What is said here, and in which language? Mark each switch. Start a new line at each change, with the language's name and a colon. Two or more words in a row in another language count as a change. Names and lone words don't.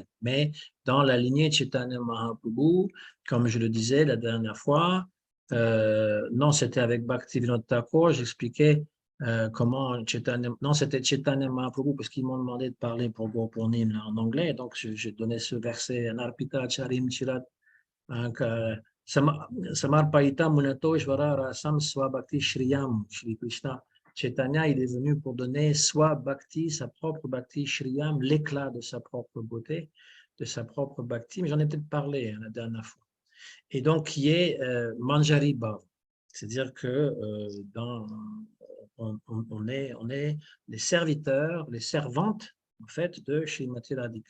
French: Mais dans la lignée Chaitanya Mahaprabhu, comme je le disais la dernière fois, non, c'était avec Bhaktivinoda Thakur, j'expliquais comment Chaitanya, non, c'était Chaitanya Mahaprabhu parce qu'ils m'ont demandé de parler pour Gopurnim en anglais, donc j'ai donné ce verset,
Sanskrit: नर्पित चरीं चिरात्, समर्पयित मुनतो ईश्वर रसं स्वभक्ति श्रियं, श्री कृष्ण.
French: Chaitanya, il est venu pour donner soit bhakti, sa propre bhakti, shriyam, l'éclat de sa propre beauté, de sa propre bhakti, mais j'en ai peut-être parlé la dernière fois. Et donc, qui est
Sanskrit: मञ्जरी भाव,
French: c'est-à-dire que on est les serviteurs, les servantes, en fait, de Srimati Radhika.